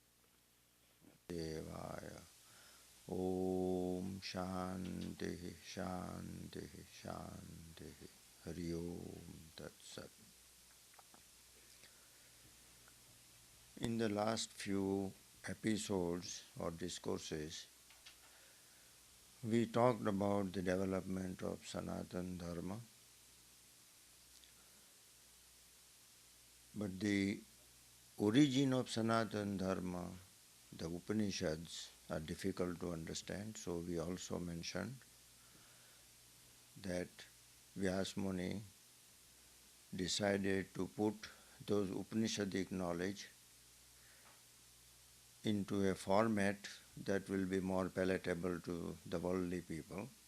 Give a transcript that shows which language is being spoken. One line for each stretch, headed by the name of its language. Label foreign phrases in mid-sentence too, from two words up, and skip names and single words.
Sanskrit: देवाय ओम शांति शांति शांति हरि ओम तत्सत.
English: In the last few episodes or discourses, we talked about the development of Sanatana Dharma, but the origin of Sanatana Dharma, the Upanishads, are difficult to understand, so we also mentioned that Vyasmuni decided to put those Upanishadic knowledge into a format that will be more palatable to the worldly people.